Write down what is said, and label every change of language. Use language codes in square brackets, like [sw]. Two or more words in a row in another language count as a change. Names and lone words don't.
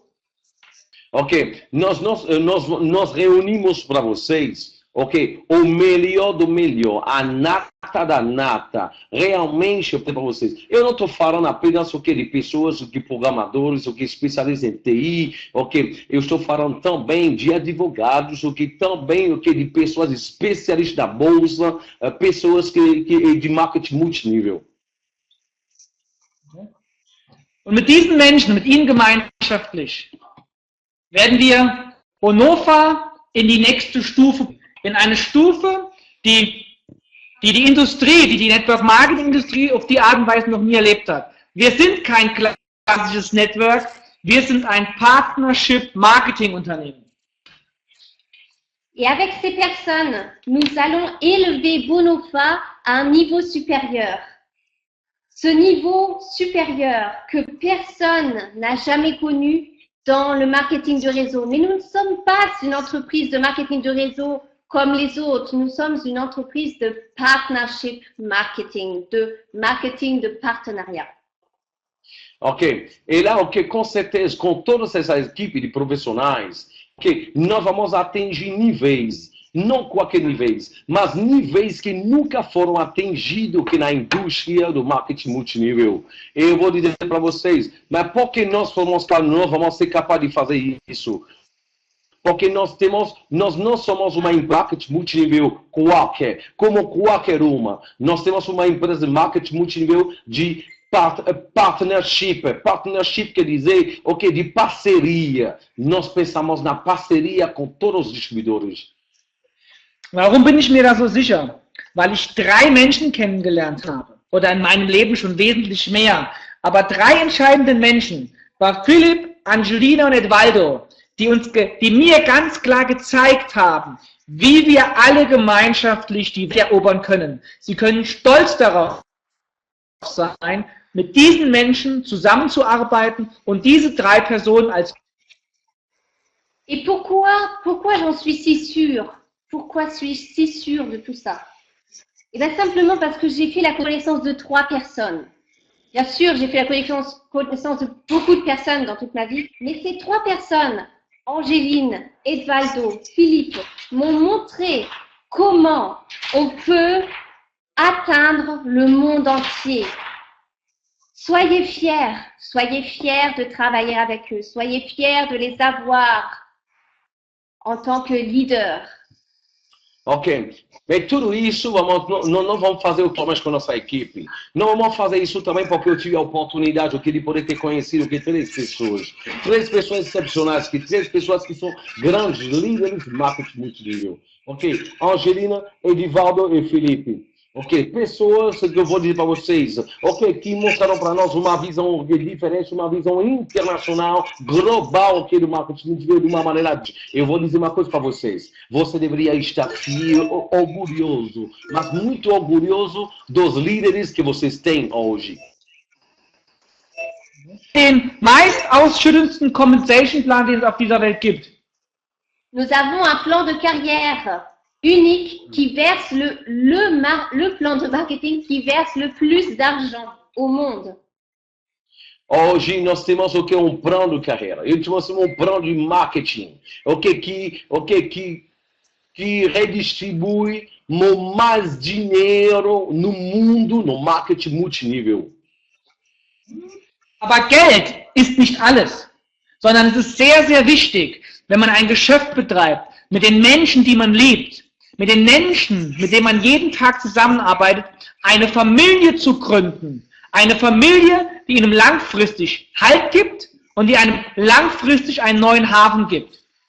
[pt] Ok, nós reunimos para vocês, ok, o melhor do melhor, a nata da nata, realmente para vocês. Eu não estou falando apenas de pessoas, de programadores, especialistas em TI, ok, eu estou falando também de advogados, também de pessoas especialistas da bolsa, pessoas de marketing multinível. [de] Und mit diesen Menschen, mit ihnen gemeinschaftlich, werden wir Bonova in die nächste Stufe, in eine Stufe, die Industrie, die Network-Marketing-Industrie auf die Art und Weise noch nie erlebt hat. Wir sind kein klassisches Network, wir sind ein Partnership-Marketing-Unternehmen. [fr] Et avec ces personnes, nous allons élever Bonova à un niveau supérieur. Ce niveau supérieur que personne n'a jamais connu dans le marketing de réseau. Mais nous ne sommes pas une entreprise de marketing de réseau comme les autres. Nous sommes une entreprise de [en] partnership marketing [fr] de partenariat. [pt] Ok. E lá, com certeza, com todas essas equipes de profissionais, nós vamos atingir níveis, não qualquer níveis, mas níveis que nunca foram atingidos na indústria do marketing multinível. Eu vou dizer para vocês, mas por que nós vamos ser capazes de fazer isso? Porque nós não somos uma marketing multinível qualquer, como qualquer uma. Nós temos uma empresa de marketing multinível de partnership quer dizer, de parceria. Nós pensamos na parceria com todos os distribuidores. [de] Warum bin ich mir da so sicher? Weil ich 3 Menschen kennengelernt habe. Oder in meinem Leben schon wesentlich mehr. Aber 3 entscheidende Menschen war Philipp, Angelina und Edvaldo, die mir ganz klar gezeigt haben, wie wir alle gemeinschaftlich die Welt erobern können. Sie können stolz darauf sein, mit diesen Menschen zusammenzuarbeiten und diese 3 Personen als... [fr] Et pourquoi j'en suis si sûre? Pourquoi suis-je si sûre de tout ça? Et bien simplement parce que j'ai fait la connaissance de 3 personnes. Bien sûr, j'ai fait la connaissance de beaucoup de personnes dans toute ma vie, mais ces 3 personnes, Angéline, Edvaldo, Philippe, m'ont montré comment on peut atteindre le monde entier. Soyez fiers de travailler avec eux, soyez fiers de les avoir en tant que leader. [pt] Ok, mas tudo isso não vamos fazer somente com a nossa equipe. Não vamos fazer isso também porque eu tive a oportunidade de poder ter conhecido 3 pessoas. 3 pessoas excepcionais, 3 pessoas que são grandes líderes de marketing multinível. Ok, Angelina, Edivaldo e Felipe. Ok, pessoas que eu vou dizer para vocês, ok, que mostraram para nós uma visão diferente, uma visão internacional, global, ok, do marketing de uma maneira. Eu vou dizer uma coisa para vocês. Você deveria estar orgulhoso, mas muito orgulhoso dos líderes que vocês têm hoje. [de] Den meist ausschüttelndsten Compensation-Plan, den es auf dieser Welt gibt. [fr] Nous avons un plan de carrière unique qui verse le plan de marketing qui verse le plus d'argent au monde. [pt] Hoje nós temos um plano de carreira, temos um plano de marketing, que redistribui mais dinheiro no mundo no marketing multinível. [de] Aber Geld ist nicht alles, sondern es ist sehr, sehr wichtig, wenn man ein Geschäft betreibt, mit den Menschen, die man liebt, mit den Menschen, mit denen man jeden Tag zusammenarbeitet, eine Familie zu gründen. Eine Familie, die ihnen langfristig Halt gibt und die einem langfristig einen neuen Hafen gibt.